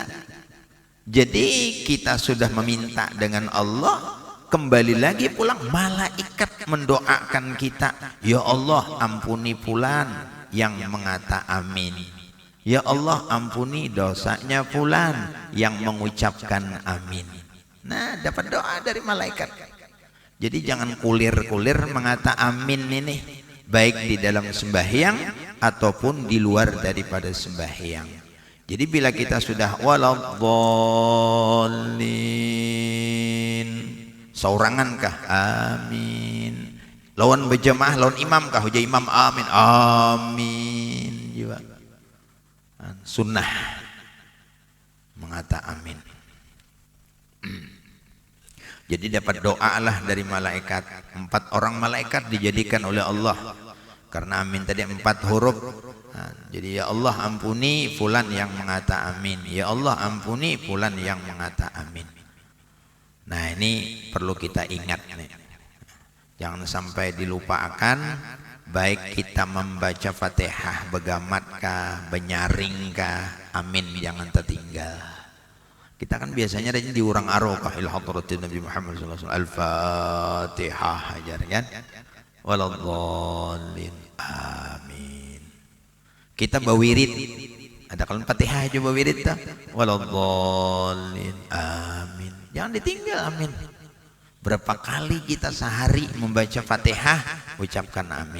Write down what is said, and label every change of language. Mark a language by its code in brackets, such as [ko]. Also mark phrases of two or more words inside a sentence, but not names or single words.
[bjn] Jadi kita sudah meminta dengan Allah, kembali lagi pulang malaikat mendoakan kita. Ya Allah, ampuni fulan yang mengata amin. Ya Allah, ampuni dosanya fulan yang mengucapkan amin. Nah, dapat doa dari malaikat. Jadi jangan kulir-kulir mengata amin ini, baik di dalam sembahyang ataupun di luar daripada sembahyang. Jadi bila kita sudah waladhdallin, saurangan kah? Amin. Lawan berjamaah, lawan imam kah? Hujah imam amin. Amin juga. Sunnah mengata amin. Jadi dapat doa lah dari malaikat. 4 orang malaikat dijadikan oleh Allah Karena amin tadi 4 huruf. Nah, jadi ya Allah ampuni fulan yang mengata amin. Ya Allah ampuni fulan yang mengata amin. Nah ini perlu kita ingat nih. Jangan sampai dilupakan. Baik kita membaca Fatihah begamatkah, benyaringkah, amin jangan tertinggal. Kita kan biasanya ada di urang arokah [ar] إلى حضرة النبي محمد صلى الله عليه وسلم. [bjn] Al-Fatihah aja kan. Waladhdallin. Amin. Kita bawirid. Ada kalau Fatihah coba wirid ta. Waladhdallin. Amin. Jangan ditinggal amin. Berapa kali kita sehari membaca Fatihah, ucapkan amin.